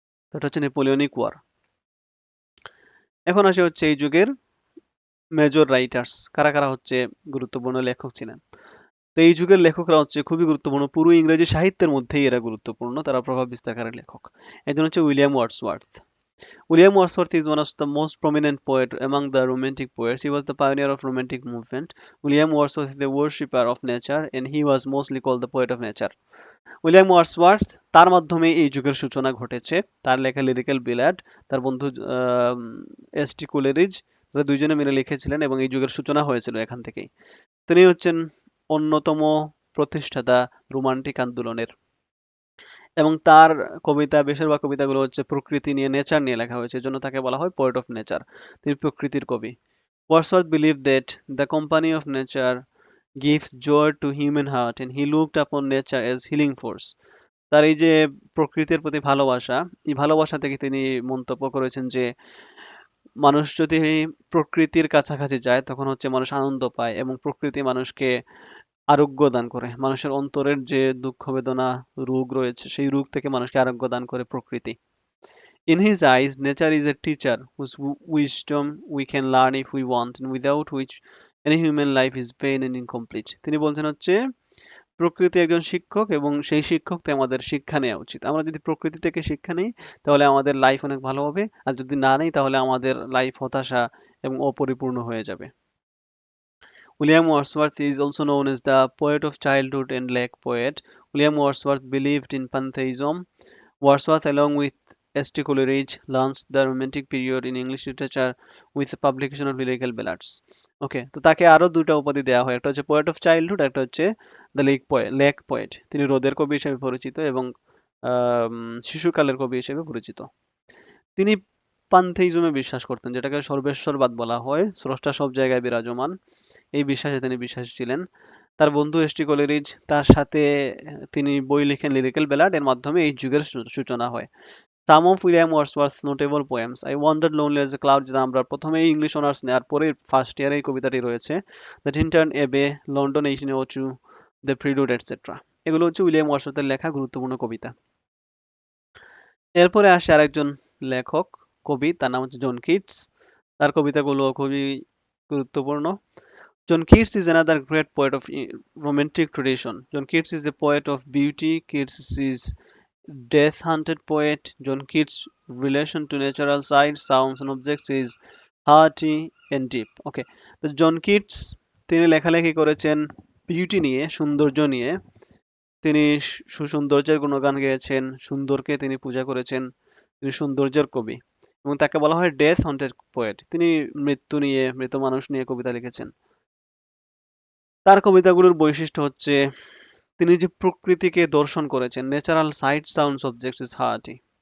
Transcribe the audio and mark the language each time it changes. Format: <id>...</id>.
<bn>তো এটা হচ্ছে নেপোলিয়নিক ওয়ার। এখন আসে হচ্ছে এই যুগের মেজর রাইটার্স, কারা কারা হচ্ছে গুরুত্বপূর্ণ লেখক ছিলেন। তো এই যুগের লেখকরা হচ্ছে খুবই গুরুত্বপূর্ণ, পুরো ইংরেজি সাহিত্যের মধ্যেই এরা গুরুত্বপূর্ণ, তারা প্রভাব বিস্তারকারী লেখক। একজন হচ্ছে William Wordsworth.</bn> <en>William Wordsworth is one of the most prominent poet among the Romantic poets. He was the pioneer of Romantic movement. William Wordsworth is a worshipper of nature, and he was mostly called the poet of nature.</en> <bn>William Wordsworth, তার মাধ্যমে এই যুগের সূচনা ঘটেছে। তার লেখা lyrical ballad, তার বন্ধু এস.টি. কোলেরিজ, তারা দুইজনে মিলে লিখেছিলেন এবং এই যুগের সূচনা হয়েছিল এখান থেকেই। তিনি হচ্ছেন অন্যতম প্রতিষ্ঠাতা রোমান্টিক আন্দোলনের, এবং তার কবিতা, বেশিরভাগ কবিতাগুলো হচ্ছে প্রকৃতি নিয়ে, নেচার নিয়ে লেখা হয়েছে, এজন্য তাকে বলা হয় পোয়েট অফ নেচার। তিনি প্রকৃতির কবি।</bn> <en>Wordsworth believed that the company of nature gives joy to human heart and he looked upon nature as healing force.</en> <bn>তার এই যে প্রকৃতির প্রতি ভালোবাসা, এই ভালোবাসা থেকে তিনি মন্তব্য করেছেন যে মানুষ যদি প্রকৃতির কাছাকাছি যায় তখন হচ্ছে মানুষ আনন্দ পায় এবং প্রকৃতি মানুষকে আরোগ্য দান করে। মানুষের অন্তরের যে দুঃখ বেদনা, রোগ রয়েছে, সেই রোগ থেকে মানুষকে আরোগ্য দান করে প্রকৃতি।</bn> <en>In his eyes, nature is a teacher whose wisdom we can learn if we want, and without which any human life is vain and incomplete.</en> <bn>তিনি বলছেন হচ্ছে প্রকৃতি একজন শিক্ষক এবং সেই শিক্ষক থেকে আমাদের শিক্ষা নেওয়া উচিত। আমরা যদি প্রকৃতি থেকে শিক্ষা নিই তাহলে আমাদের লাইফ অনেক ভালো হবে, আর যদি না নিই তাহলে আমাদের লাইফ হতাশা এবং অপরিপূর্ণ হয়ে যাবে।</bn> <en>William Wordsworth is also known as the poet of childhood and lake poet. William Wordsworth believed in pantheism. Wordsworth, along with S.T. Coleridge, launched the Romantic period in English literature with the publication of lyrical ballads.</en> <bn>ওকে, তো তাকে আরো দুটা উপাধি দেওয়া হয়, একটা হচ্ছে poet of childhood, একটা হচ্ছে দ্য লেক পোয়েট। তিনি রোদের কবি হিসেবে পরিচিত এবং শিশুকালের কবি হিসেবে পরিচিত। তিনি পান্থেইজমে বিশ্বাস করতেন, যেটাকে সর্বেশ্বরবাদ বলা হয়, স্রষ্টা সব জায়গায় বিরাজমান, এই বিশ্বাসে তিনি বিশ্বাসী ছিলেন। তার বন্ধু এস.টি. কোলেরিজ, তার সাথে তিনি বই লিখেন লিরিক্যাল ব্যালাড, এর মাধ্যমে এই যুগের সূচনা হয়।</bn> <en>some of William Wordsworth notable poems, I wander lonely as a cloud,</en> <bn>যেটা আমরা প্রথমেই ইংলিশ অনার্স নেওয়ার পরে ফার্স্ট ইয়ারে এই কবিতাটি রয়েছে। দ্য টিন্টার্ন এবে, লন্ডন 1802, দ্য প্রিলুড এটসেট্রা, এগুলো হচ্ছে উইলিয়াম ওয়ার্ডসওয়ার্থের লেখা গুরুত্বপূর্ণ কবিতা। এরপরে আসে আরেকজন লেখক, কবি, তার নাম হচ্ছে জন কিটস। তার কবিতাগুলো খুবই গুরুত্বপূর্ণ।</bn> <en>John Keats is another great poet of Romantic tradition. John Keats is a poet of beauty. Keats is death-hunted poet. John Keats' relation to natural sights, sounds, and objects is hearty and deep.</en> <bn>Okay, তো John Keats তিনি লেখালেখি করেছেন beauty নিয়ে, সৌন্দর্য নিয়ে, তিনি সুসৌন্দর্যের গুণগান গেয়েছেন, সুন্দরকে তিনি পূজা করেছেন, তিনি সৌন্দর্যের কবি এবং তাকে বলা হয় ডেথ হন্টেড পোয়েট। তিনি মৃত্যু নিয়ে, মৃত মানুষ নিয়ে কবিতা লিখেছেন। তার কবিতাগুলোর বৈশিষ্ট্য হচ্ছে তিনি যে প্রকৃতিকে দর্শন করেছেন,</bn> <en>Natural sight sounds objects is hearty.</en>